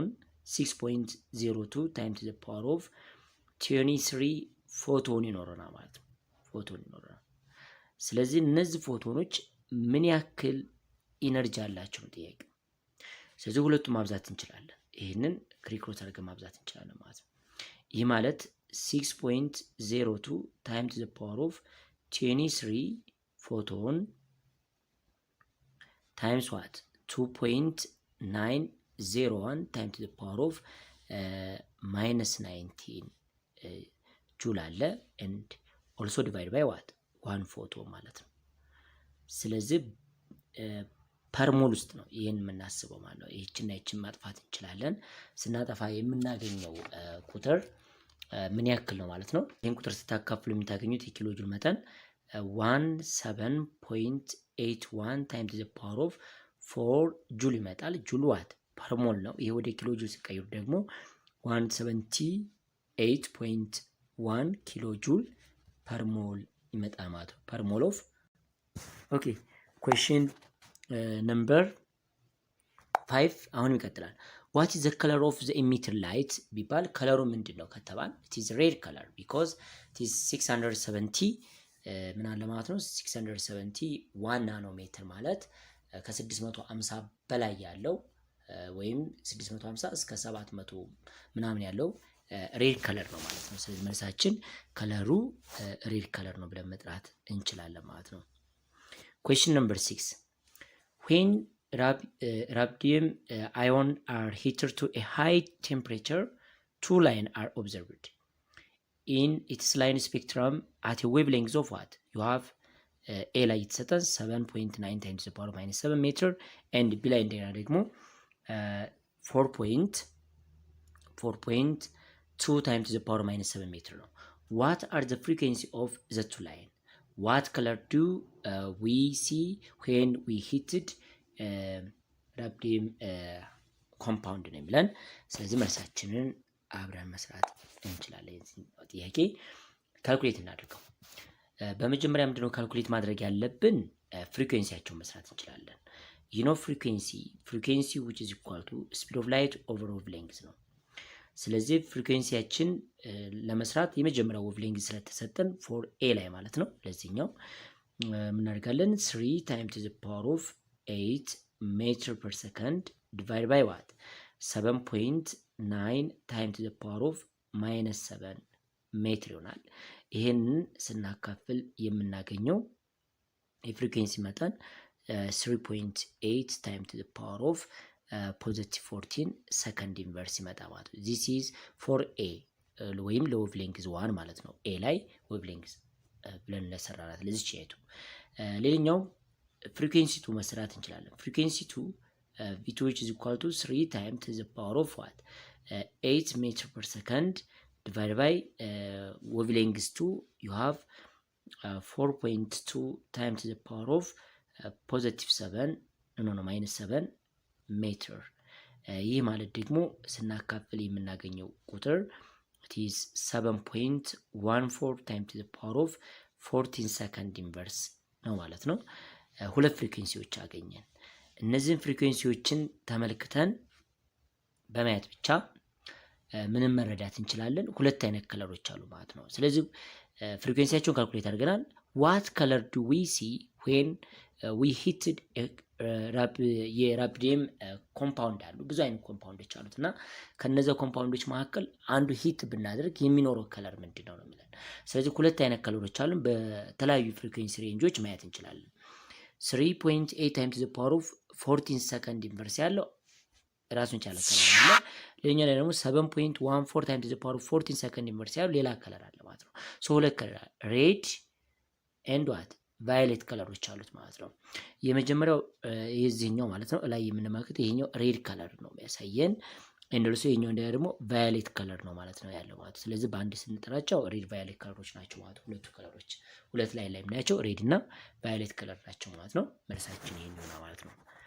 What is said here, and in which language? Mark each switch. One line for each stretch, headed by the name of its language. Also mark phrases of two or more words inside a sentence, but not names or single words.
Amharic: 6.02
English: time to the power of
Amharic: 23 ፎቶን ይኖረናል ማለት ነው። ፎቶን ይኖረናል። ስለዚህ እነዚህ ፎቶኖች ምን ያክል ኢነርጂ አላቸው ነው ጥያቄ። ስለዚህ ሁለቱም ማብዛት እንችላለን። ይህንን ክሪክሮት አድርገን ማብዛት እንችላለን ማለት ነው። ይህ ማለት 6.02
English: time to the power of
Amharic: 23 ፎቶን
English: times what 2.901 time to the power of minus 19
Amharic: ጁል አለ
English: and also divide by what 1 photon
Amharic: ማለት ነው። ስለዚህ
English: per mole
Amharic: ውስጥ ነው ይሄን የምናስበው ማለት ነው። ይህችን ማጥፋት እንችላለን። ስናጠፋ የምናገኘው ቁጥር ምን ያክል ነው ማለት ነው? ይሄን ቁጥር ስታካፍሉ የምታገኙት የኪሎ ጁል መጠን
English: 17.81 times the power of 4
Amharic: ጁል ይመጣል።
English: joule what per mole
Amharic: ነው። ይሄ ወደ ኪሎ ጁል ሲቀየሩ ደግሞ 178.1
English: kilo joule per
Amharic: ሞል ይመጣል ማለት ነው።
English: per mole of okay question number
Amharic: 5 አሁን ይቀጥላል።
English: what is the color of the emitter light
Amharic: ቢባል ከለሩ ምንድነው ከተባል
English: it is red color because it is 670
Amharic: ምን አለ ማለት ነው 671 ናኖሜትር ማለት ከ650 በላይ ያለው ወይም 650 እስከ 700 ምናምን ያለው
English: red color
Amharic: ነው ማለት ነው። ስለዚህ መልሳችን ከለሩ
English: red color
Amharic: ነው ብለን መጥራት እንችላለን ማለት ነው።
English: question number 6 when rubidium ion are heated to a high temperature, two lines are observed in its line spectrum at a wavelength of what? You have A
Amharic: ላይ የተሰጠን
English: 7.9 times the power minus 7 meter and B
Amharic: ላይ እንደገና ደግሞ
English: 4.2 times the power minus 7 meter ነው። What are the frequency of the two line? What color do we see when we heated rubidium compound
Amharic: ነው የሚለን። ስለዚህ መልሳችንን አብረን መስራት እንችላለን። ጥያቄ ካልኩሌት እናድርገው። በመጀመሪያ ምንድነው ካልኩሌት ማድረግ ያለብን? ፍሪኩዌንሲያቸውን መስራት እንችላለን። ፍሪኩዌንሲ
English: which is equal to speed of light over wavelength
Amharic: ነው። ስለዚህ ፍሪኩዌንሲያችን ለመስራት የመጀመሪያው wavelength ስለተሰጠን
English: for a
Amharic: ላይ ማለት ነው። ለዚህኛው ምን እናደርጋለን?
English: 3 times to the power of 8 meter per second divided by what? 7.9 times to the power of minus 7 ሜትር
Amharic: ይሆናል። ይሄንን ስናካፍል የምናገኘው የፍሪኩዌንሲ መጠን
English: 3.8 times to the power of positive 14 second inverse ይመጣ ማለት ነው። this is for a ወይም ለዌቭሌንግዝ 1 ማለት ነው። a ላይ ዌቭሌንግዝ ብለን ለሰራናት ለዚህ ቼቱ ሌላኛው ፍሪኩዌንሲ 2 መስራት እንችላለን። ፍሪኩዌንሲ 2 v2 which is equal to 3 times to the power of what 8 meter per second divided by wavelength 2 you have 4.2 times to the power of positive 7 minus 7 meter
Amharic: ይህ ማለት ደግሞ ስናካፍል የምናገኘው ቁጥር
English: it is 7.14 times to the power of 14 second inverse
Amharic: ነው ማለት ነው። ሁለት ፍሪኩዌንሲዎች አገኘን። እነዚህን ፍሪኩዌንሲዎችን ተመልክተን በማየት ብቻ ምንም መረዳት እንችላለን። ሁለት አይነት ከለሮች አሉ ማለት ነው። ስለዚህ ፍሪኩዌንሲያቸውን ካልኩሌት አድርገናል።
English: what color do we see when we heated
Amharic: የሩቢዲየም ኮምፓውንድ አሉ። ብዙ አይነት ኮምፓውንዶች አሉት እና ከነዚያ ኮምፓውንዶች መካከል አንዱ ሂት ብናደርግ የሚኖረው ከለር ምንድነው ነው የሚለን። ስለዚህ ሁለት አይነት ከለሮች አሉ። በተለያዩ ፍሪኩዌንሲ ሬንጆች ማየት እንችላለን። 3.8
English: times the power of 14 second inverse
Amharic: ያለው ራሱን ቻለ ከለር አለ። ሌላኛው ላይ ደግሞ 7.14
English: times the power of 14 second inverse
Amharic: ያለው ሌላ ከለር አለ ማለት ነው። ሶ ሁለት ከለር
English: red and what violet
Amharic: ከለሮች አሉት ማለት ነው። የመጀመሪያው የዚህኛው ማለት ነው ላይ የምንመለከተው ይሄኛው
English: red color
Amharic: ነው የሚያሳየን። እንደርሱ ይሄኛው ደግሞ
English: violet color
Amharic: ነው ማለት ነው ያለው ማለት። ስለዚህ በአንድ ስንጠራቸው
English: red violet
Amharic: ከለሮች ናቸው ማለት ሁለቱ ከለሮች ሁለት ላይ የምናያቸው ሬድ እና
English: violet color
Amharic: ናቸው ማለት ነው። መልሳችን ይሄኛው ነው ማለት ነው።